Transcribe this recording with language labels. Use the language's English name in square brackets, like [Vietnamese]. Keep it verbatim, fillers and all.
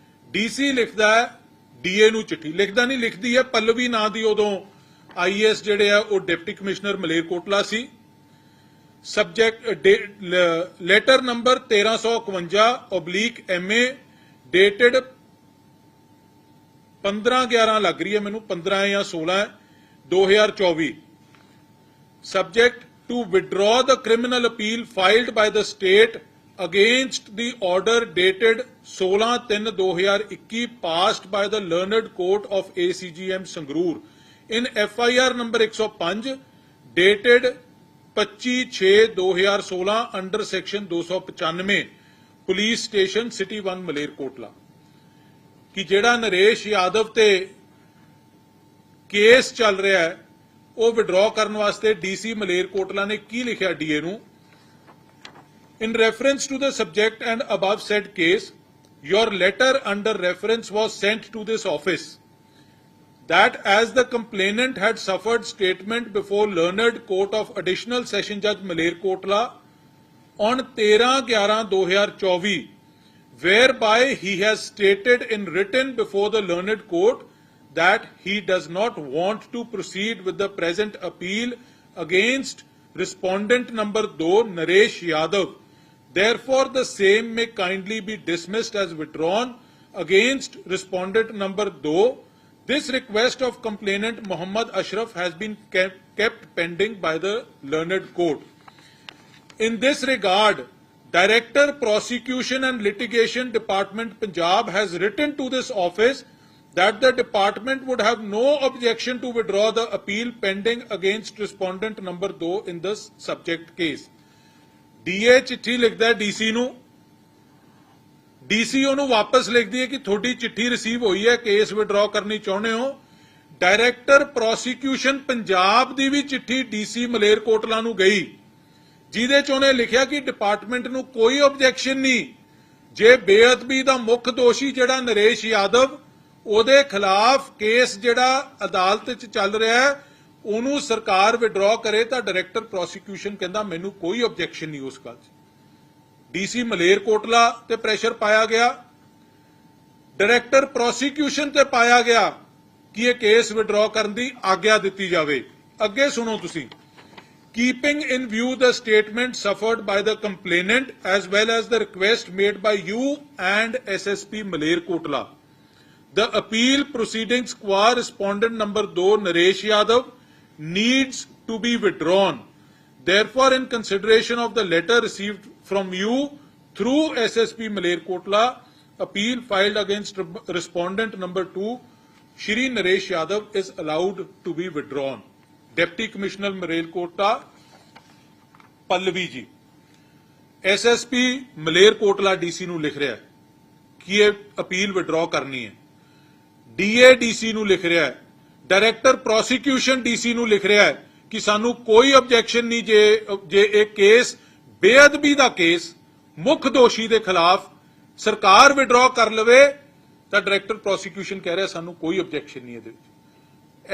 [Punjabi] DC ਲਿਖਦਾ ਹੈ DA ਨੂੰ ਚਿੱਠੀ, ਲਿਖਦਾ ਨਹੀਂ ਲਿਖਦੀ ਹੈ ਪੱਲਵੀ ਨਾਂ ਦੀ ਉਦੋਂ ਆਈਏਐਸ ਜਿਹੜੇ ਆ ਉਹ ਡਿਪਟੀ ਕਮਿਸ਼ਨਰ ਮਲੇਰਕੋਟਲਾ ਸੀ। ਸਬਜੈਕਟ ਲੈਟਰ ਨੰਬਰ ਤੇਰਾਂ ਸੌ ਇਕਵੰਜਾ ਓਬਲੀਕ ਐਮਏ ਡੇਟਡ ਪੰਦਰਾਂ ਗਿਆਰਾਂ ਲੱਗ ਰਹੀ ਹੈ ਮੈਨੂੰ, ਪੰਦਰਾਂ ਜਾਂ ਸੋਲਾਂ ਦੋ ਹਜ਼ਾਰ ਚੌਵੀ। [English] Subject to withdraw the criminal appeal filed by the state against the order dated sixteen three two thousand twenty-one passed by the learned court of A C G M Sangrur in F I R number one oh five dated twenty-five six twenty sixteen under section two ninety-five police station city one Malerkotla। [Punjabi] ਕਿ ਜਿਹੜਾ ਨਰੇਸ਼ ਯਾਦਵ ਤੇ case ਚੱਲ ਰਿਹਾ ਹੈ ਉਹ withdraw ਕਰਨ ਵਾਸਤੇ DC Malerkotla ਨੇ ਕੀ ਲਿਖਿਆ ਡੀਏ ਨੂੰ। [English] In reference to the subject and above said case, your letter under reference was sent to this office that as the complainant had suffered statement before learned court of additional session judge Malerkotla on thirteen eleven twenty twenty-four, whereby he has stated in written before the learned court that he does not want to proceed with the present appeal against respondent number two Naresh Yadav. Therefore, the same may kindly be dismissed as withdrawn against respondent number two. This request of complainant Mohammad Ashraf has been kept, kept pending by the learned court. In this regard, Director Prosecution and Litigation Department Punjab has written to this office that the department would have no objection to withdraw the appeal pending against respondent number two in this subject case. [Punjabi] DA ਚਿੱਠੀ ਲਿਖਦਾ DC ਨੂੰ, DC ਉਹਨੂੰ ਵਾਪਸ ਲਿਖਦੀ ਹੈ ਕਿ ਤੁਹਾਡੀ ਚਿੱਠੀ ਰਿਸੀਵ ਹੋਈ ਹੈ, ਕੇਸ ਵਿਡਰਾਅ ਕਰਨੀ ਚਾਹੁੰਦੇ ਹੋ। ਡਾਇਰੈਕਟਰ ਪ੍ਰੋਸੀਕਿਊਸ਼ਨ ਪੰਜਾਬ ਦੀ ਵੀ ਚਿੱਠੀ ਡੀਸੀ ਮਲੇਰਕੋਟਲਾ ਨੂੰ ਗਈ ਜਿਹਦੇ ਚ ਉਹਨੇ ਲਿਖਿਆ ਕਿ ਡਿਪਾਰਟਮੈਂਟ ਨੂੰ ਕੋਈ ਆਬਜੈਕਸ਼ਨ ਨਹੀਂ, ਜੇ ਬੇਅਦਬੀ ਦਾ ਮੁੱਖ ਦੋਸ਼ੀ ਜਿਹੜਾ ਨਰੇਸ਼ ਯਾਦਵ ਉਹਦੇ ਖਿਲਾਫ ਕੇਸ ਜਿਹੜਾ ਅਦਾਲਤ ਚ ਚੱਲ ਰਿਹਾ ਹੈ ਉਹਨੂੰ ਸਰਕਾਰ ਵਿਡਰਾਅ ਕਰੇ ਤਾਂ ਡਾਇਰੈਕਟਰ ਪ੍ਰੋਸੀਕਿਊਸ਼ਨ ਕਹਿੰਦਾ ਮੈਨੂੰ ਕੋਈ ਆਬਜੈਕਸ਼ਨ ਨਹੀਂ ਉਸ ਗੱਲ 'ਚ। ਡੀਸੀ ਮਲੇਰਕੋਟਲਾ ਤੇ ਪ੍ਰੈਸ਼ਰ ਪਾਇਆ ਗਿਆ, ਡਾਇਰੈਕਟਰ ਪ੍ਰੋਸੀਕਿਊਸ਼ਨ ਤੇ ਪਾਇਆ ਗਿਆ ਕਿ ਇਹ ਕੇਸ ਵਿਡਰਾਅ ਕਰਨ ਦੀ ਆਗਿਆ ਦਿੱਤੀ ਜਾਵੇ। ਅੱਗੇ ਸੁਣੋ ਤੁਸੀਂ, [English] Keeping in view the statement suffered by the complainant as well as the request made by you and S S P Malerkotla, the appeal proceedings qua respondent number ਦੋ Naresh Yadav needs to be withdrawn. Therefore, in consideration of the letter received from you through S S P Malerkotla, appeal filed against respondent number two, Shri Naresh Yadav is allowed to be withdrawn. [Punjabi] Deputy Commissioner Malerkotla, Pallavi ji, S S P Malerkotla D C ਨੂੰ ਲਿਖ ਰਿਹਾ ਹੈ ਕਿ ਇਹ appeal withdraw ਕਰਨੀ ਹੈ। DA DC ਨੂੰ ਲਿਖ ਰਿਹਾ ਹੈ, ਡਾਇਰੈਕਟਰ ਪ੍ਰੋਸੀਕਿਊਸ਼ਨ ਡੀਸੀ ਨੂੰ ਲਿਖ ਰਿਹਾ ਹੈ ਕਿ ਸਾਨੂੰ ਕੋਈ ਆਬਜੈਕਸ਼ਨ ਨਹੀਂ ਜੇ ਜੇ ਇਹ ਕੇਸ ਬੇਅਦਬੀ ਦਾ ਕੇਸ ਮੁੱਖ ਦੋਸ਼ੀ ਦੇ ਖਿਲਾਫ ਸਰਕਾਰ ਵਿਡਰਾਅ ਕਰ ਲਵੇ ਤਾਂ ਡਾਇਰੈਕਟਰ ਪ੍ਰੋਸੀਕਿਊਸ਼ਨ ਕਹਿ ਰਿਹਾ ਸਾਨੂੰ ਕੋਈ ਆਬਜੈਕਸ਼ਨ ਨਹੀਂ ਇਹਦੇ ਵਿੱਚ।